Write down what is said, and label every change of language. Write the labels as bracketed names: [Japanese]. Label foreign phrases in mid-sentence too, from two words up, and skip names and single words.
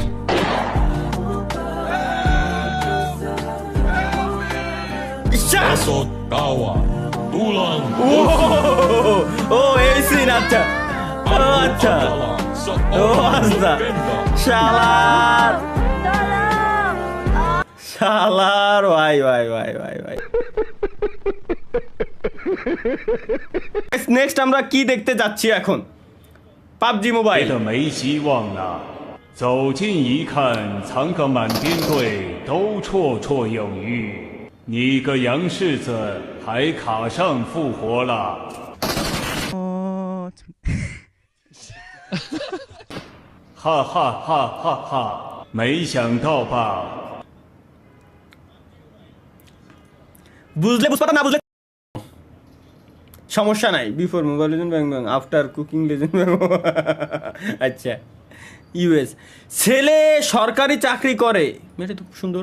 [Bangla] ও এই সিন, আচ্ছা আচ্ছা, ও আচ্ছা, শালার শালার, ভাই ভাই ভাই ভাই ভাই। নেক্সট আমরা কি দেখতে যাচ্ছি এখন? পাবজি মোবাইল। [Chinese] 没希望了。走近一看，藏个满编队都绰绰有余。你个杨世子还卡上复活了。哈哈哈哈哈！没想到吧？ [Bangla] বুঝলে বুঝতে না বুঝলে সমস্যা নাই। [English] before Mobile Legend Bang Bang, after cooking legend bang. [Bangla] আচ্ছা, ইউএস ছেলে সরকারি চাকরি করে, মেয়েটা তো খুব সুন্দর।